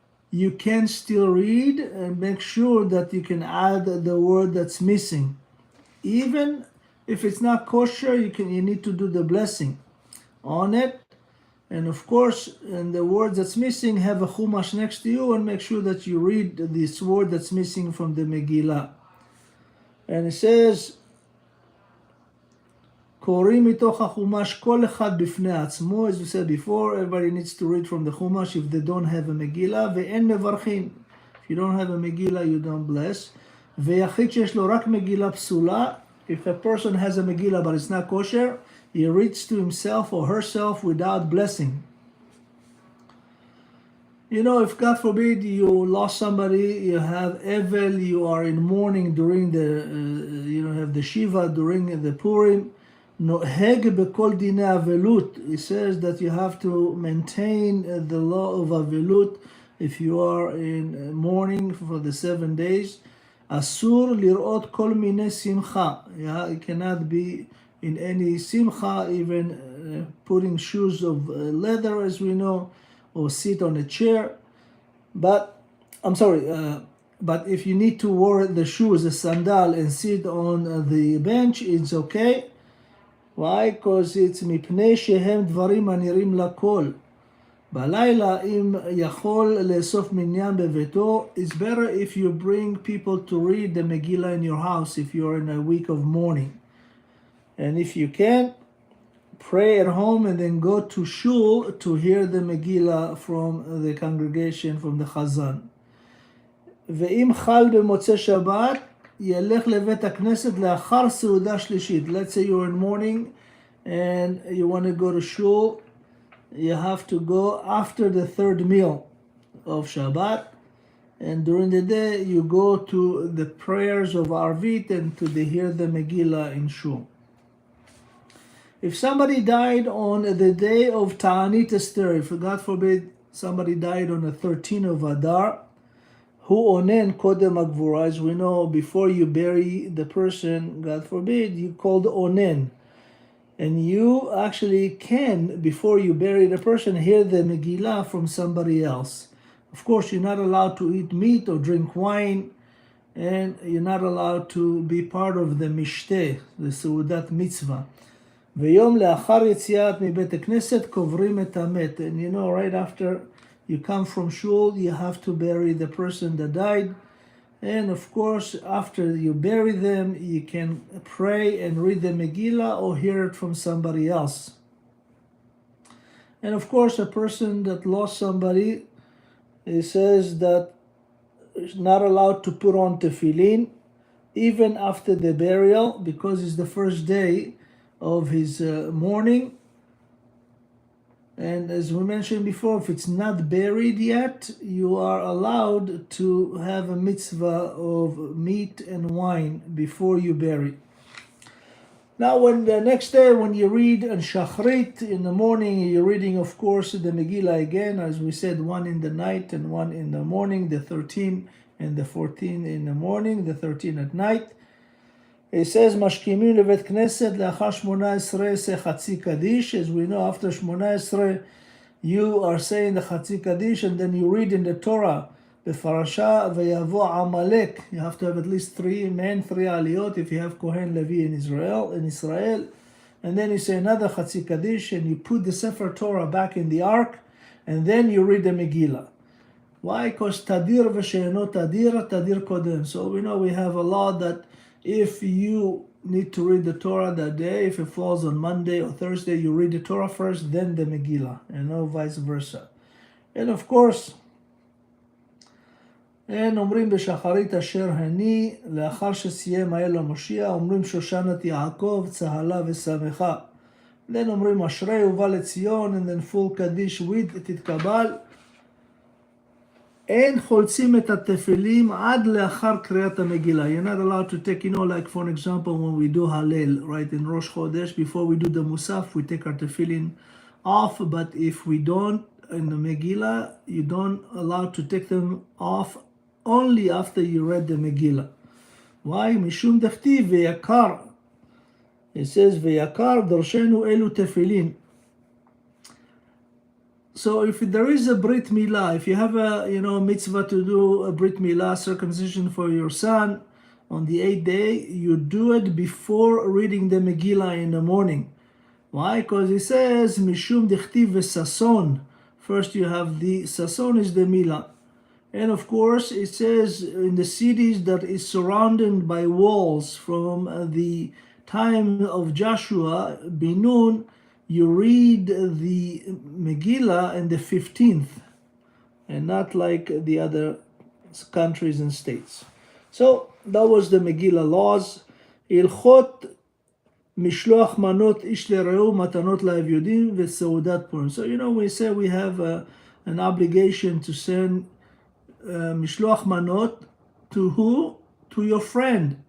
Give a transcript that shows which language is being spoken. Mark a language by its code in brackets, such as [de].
[en] You can still read and make sure that you can add the word that's missing. Even if it's not kosher, you need to do the blessing on it. And of course, and the word that's missing, have a chumash next to you and make sure that you read this word that's missing from the Megillah. And it says, [he] קוראים מתוך החומש כל אחד בפני עצמו. [en] As we said before, everybody needs to read from the chumash if they don't have a Megillah. [he] ואין מברכים. [en] If you don't have a Megillah, you don't bless. [he] ויחיד שיש לו רק מגילה פסולה, [en] if a person has a Megillah but it's not kosher, he reads to himself or herself without blessing. You know, if God forbid you lost somebody, you have Evel, you are in mourning during the, have the Shiva during the Purim. [he] Noheg bekol Dina Avelut. [en] It says that you have to maintain the law of Avelut if you are in mourning for the 7 days. [he] Asur lirot kol mine simcha. [en] It cannot be in any simcha, even putting shoes of leather, as we know, or sit on a chair. But but if you need to wear the shoes, the sandal, and sit on the bench, it's okay. Why? Because it's [he] מפני שהם דברים הנראים לכל. בלילה אם יכול לאסוף מניין בביתו, [en] it's better if you bring people to read the Megillah in your house if you're in a week of mourning. And if you can, pray at home and then go to shul to hear the Megillah from the congregation, from the Chazan. [he] ואם חל במוצאי שבת, ילך לבית הכנסת לאחר סעודה שלישית. [en] Let's say you're in mourning and you want to go to shul, you have to go after the third meal of Shabbat, and during the day you go to the prayers of Arvit and to hear the Megillah in shul. If somebody died on the day of Ta'anit Ester, if God forbid somebody died on the 13th of Adar, [he] Hu onen kodem agvura, [en] as we know, before you bury the person, God forbid, you call the onen. And you actually can, before you bury the person, hear the Megillah from somebody else. Of course, you're not allowed to eat meat or drink wine, and you're not allowed to be part of the mishteh, the seudat mitzvah. [he] ויום לאחר יציאת מבית הכנסת קוברים את המת. [en] And you know, right after you come from shul, you have to bury the person that died. And of course, after you bury them, you can pray and read the Megillah or hear it from somebody else. And of course, a person that lost somebody, it says that is not allowed to put on tefillin even after the burial, because it's the first day of his mourning. And as we mentioned before, if it's not buried yet, you are allowed to have a mitzvah of meat and wine before you bury. Now, when the next day, when you read on Shachrit in the morning, you're reading, of course, the Megillah again, as we said, one in the night and one in the morning, the 13 and the 14 in the morning, the 13 at night. It says, [he] משכימים לבית כנסת לאחר 18 עשה חצי קדיש. [en] As we know, after 18, you are saying the חצי קדיש, and then you read in the Torah, [he] בפרשה ויבוא עמלק. [en] You have to have at least 3 men, 3 aliyot, if you have Kohen Levi in Israel. And then you say another חצי קדיש, and you put the Sefer Torah back in the ark, and then you read the Megillah. Why? Because [he] tadir v'she'eno tadir, tadir kodem. [en] So we know we have a law that if you need to read the Torah that day, if it falls on Monday or Thursday, you read the Torah first, then the Megillah, and no vice versa. And of course, [he] אין אומרים בשחרית אשר הני, לאחר שסיים האל המושיע, אומרים שושנת יעקב, צהלה ושמחה. [en] Then [he] אומרים אשרי ובא לציון, [en] and then full Kaddish with תתקבל. [he] אין חולצים את התפילין עד לאחר קריאת המגילה. [en] You're not allowed to take, like for example, when we do Hallel, right, in Rosh Chodesh, before we do the Musaf, we take our tefillin off, but if we don't, in the Megillah, you don't allow to take them off only after you read the Megillah. Why? [he] משום דכתיב ויקר. It says, ויקר דרשנו אלו תפילין. [en] So if there is a Brit Milah, if you have a mitzvah to do a Brit Milah, circumcision for your son on the 8th day, you do it before reading the Megillah in the morning. Why? Because it says [he] Mishum Dichtiv Sason. [en] First you have the Sason is the Milah. And of course it says in the cities that is surrounded by walls from the time of Joshua, Binun, you read the Megillah in the 15th, and not like the other countries and states. So that was the Megillah laws. [he] HALCHOT משלוח מנות איש לרעהו מתנות לאביונים וסעודת פורים. [en] So we say we have an obligation to send משלוח מנות to who? To your friend.